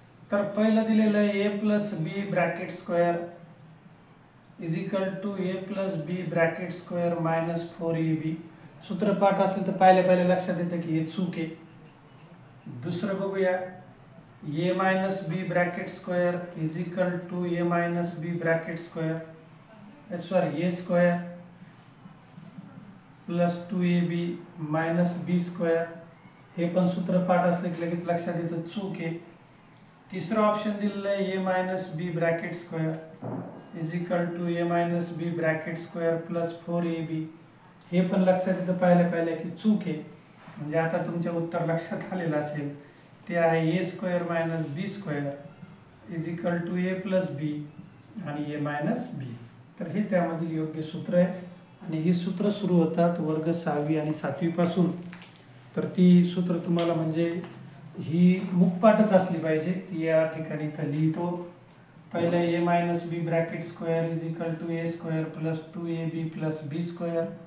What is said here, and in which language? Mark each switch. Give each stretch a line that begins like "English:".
Marathi: तर पहिलं दिलेलं आहे a + b bracket square = a + b bracket square - 4ab सूत्र पाठ असेल तर पहिल्या लक्षात येतं की हे चूक आहे दुसरं बघूया
English: A minus B bracket square is equal to A minus B bracket square sorry A square plus 2ab minus B square.
Marathi: हे पण सूत्र पाठ असले की लगेच लक्षात येतं चूक आहे. तिसरं ऑप्शन दिलेलं आहे
English: A minus B bracket square is equal to A minus B bracket square plus 4ab.
Marathi: हे पण लक्षात येतं पहिल्या की चूक आहे. म्हणजे आता तुमच्या उत्तर लक्षात आलेलं असेल. ते आहे
English: A square minus B square is equal to A plus B आणि A minus B.
Marathi: तर हे त्यामधील योग्य सूत्र आहे. आणि ही सूत्र सुरू होतात वर्ग 6वी आणि 7वी पासून. तर ती सूत्र तुम्हाला म्हणजे ही मुखपाठच असली पाहिजे. ती या ठिकाणी इथं लिहितो.
English: पहिलं A minus B bracket square is equal to A square plus 2ab plus B square.